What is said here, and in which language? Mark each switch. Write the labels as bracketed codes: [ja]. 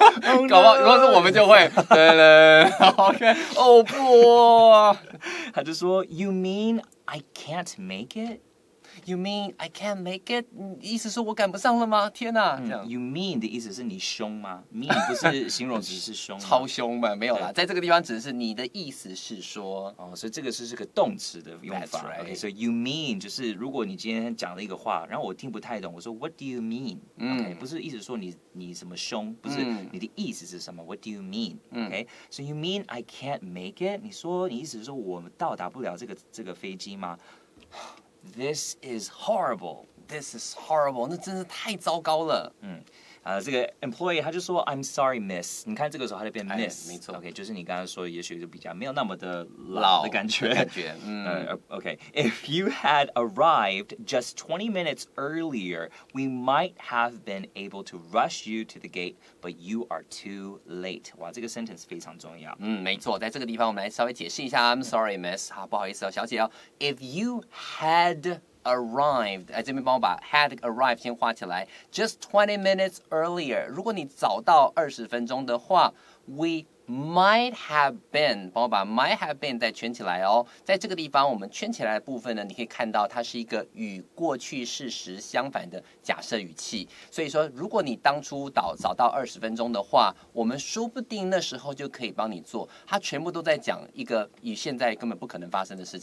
[zh] Oh no， 搞不好如果是我们就会，对 ，OK， 哦不，他就说 ， [en] You mean I can't make it？You mean I can't make it？ [zh] 意思说我赶不上了吗？天哪！这样 You mean 的意思是你凶吗 ？mean 不是形容词，是凶吗。超凶嘛？没有啦，在这个地方只是你的意思是说，所以这个是个动词的用法。 [en] Right. [zh] OK， 所以 you mean 就是如果你今天讲了一个话，然后我听不太懂，我说 [en] What do you mean？ [zh] OK， 不是意思说你什么凶，不是你的意思是什么？What do you mean？OK， [en] so you mean I can't make it？ [zh] 你说你意思是说我们到达不了这个飞机吗？ [en] This is horrible. This is horrible. [zh] 那真是太糟糕了。这个 employee 他就说 [en] I'm sorry, miss。 [zh] 你看这个时候他就变 miss，没错。 OK， 就是你刚才说的，也许就比较没有那么的老的感觉。 [en] OK, if you had arrived just 20 minutes earlier, we might have been able to rush you to the gate, but you are too late. [zh] 哇，这个 sentence 非常重要。没错，在这个地方我们来稍微解释一下 [en] I'm sorry, miss。 [zh] 好，不好意思哦，小姐哦。 [en] If you had arrived， [zh] 这边帮我把 had arrived 先画起来。 [en] Just 20 minutes earlier， [zh] 如果你早到20分钟的话 ， [en] we might have been， [zh] 帮我把 might have been 再圈起来哦。在这个地方，我们圈起来的部分呢，你可以看到它是一个与过去事实相反的假设语气。所以说，如果你当初早到20分钟的话，我们说不定那时候就可以帮你做。它全部都在讲一个与现在根本不可能发生的事情，